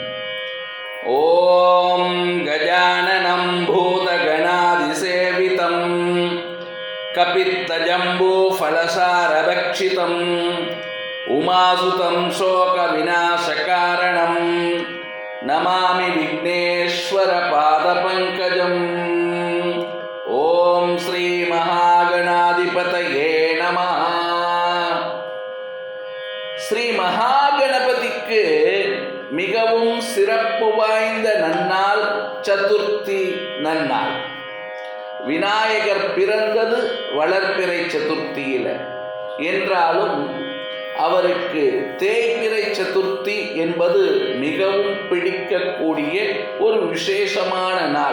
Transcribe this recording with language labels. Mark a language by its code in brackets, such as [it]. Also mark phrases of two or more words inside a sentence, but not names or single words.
[sa] ओम गजाननं भूतगणाधिसेवितं कपित्तजम्बूफलसारभक्षितं उमासुतं शोकविनाशकारणं नमामि विघ्नेश्वरपादपङ्कजम्। ओम श्री महागणाधिपतये नमः। [ta] ஸ்ரீ மகாகணபதிக்கு மிகவும் சிறப்பு வாய்ந்த நன்னாள் சதுர்த்தி நன்னாள். விநாயகர் பிறந்தது வளர்பிறை சதுர்த்தியில என்றாலும் அவருக்கு தேய்பிறை சதுர்த்தி என்பது மிகவும் பிடிக்கக்கூடிய ஒரு விசேஷமான நாள்.